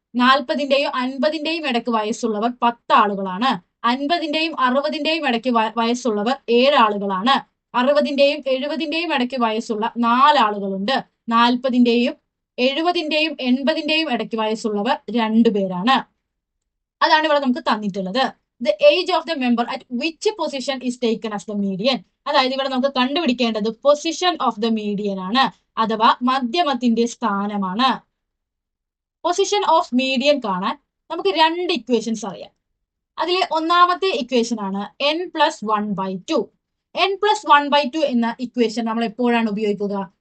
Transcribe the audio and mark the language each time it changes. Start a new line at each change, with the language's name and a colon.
Malayalam: 40ന്റെയും 50ന്റെയും ഇടയ്ക്ക് വയസ്സുള്ളവർ 10 ആളുകളാണ്. 50ന്റെയും 60ന്റെയും ഇടയ്ക്ക് വയസ്സുള്ളവർ 7 ആളുകളാണ്. 60ന്റെയും 70ന്റെയും ഇടയ്ക്ക് വയസ്സുള്ള 4 ആളുകളുണ്ട്. 40ന്റെയും 70ന്റെയും 80ന്റെയും ഇടയ്ക്ക് വയസ്സുള്ളവർ 2 പേരാണ്. അതാണ് ഇവിടെ നമുക്ക് തന്നിട്ടുള്ളത്.
English: The age of the member at which position is taken as the median.
Malayalam: അതായത് ഇവിടെ നമുക്ക് കണ്ടുപിടിക്കേണ്ടത് പൊസിഷൻ ഓഫ് ദ മീഡിയൻ ആണ്, അഥവാ മധ്യമത്തിന്റെ സ്ഥാനമാണ്. പൊസിഷൻ ഓഫ് മീഡിയൻ കാണാൻ നമുക്ക് 2 ഇക്വേഷൻസ് അറിയാം. അതിലെ ഒന്നാമത്തെ ഇക്വേഷൻ ആണ് n+1/2. n+1/2 എന്ന ഇക്വേഷൻ നമ്മൾ എപ്പോഴാണ് ഉപയോഗിക്കുക?